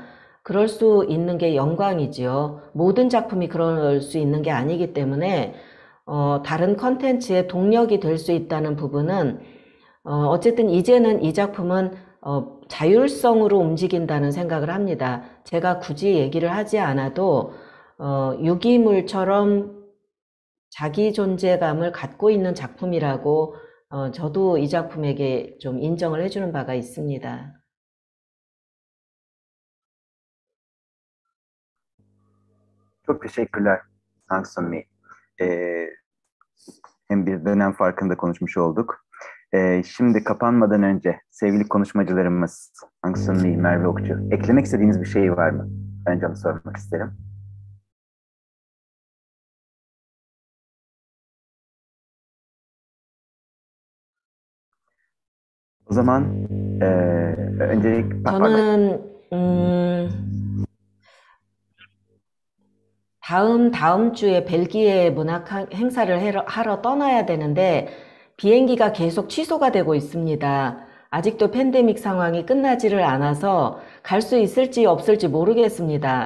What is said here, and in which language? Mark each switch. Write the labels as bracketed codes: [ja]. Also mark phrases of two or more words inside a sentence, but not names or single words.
[ko] 그럴 수 있는 게 영광이지요. 모든 작품이 그럴 수 있는 게 아니기 때문에 다른 컨텐츠의 동력이 될 수 있다는 부분은 어쨌든 이제는 이 작품은 자율성으로 움직인다는 생각을 합니다. 제가 굳이 얘기를 하지 않아도 유기물처럼 자기 존재감을 갖고 있는 작품이라고 저도 이 작품에게 좀 인정을 해주는 바가 있습니다. [tr] Çok teşekkürler Sang Sunmi. Hem bir dönem farkında konuşmuş olduk. Şimdi kapanmadan önce sevgili konuşmacılarımız Sang Sunmi, Merve Okçu, eklemek istediğiniz bir şey var mı? Önce onu sormak isterim. O zaman öncelik... [ko] 저는 다음 주에 벨기에 문학 행사를 하러 떠나야 되는데 비행기가 계속 취소가 되고 있습니다. 아직도 팬데믹 상황이 끝나지를 않아서 갈 수 있을지 없을지 모르겠습니다.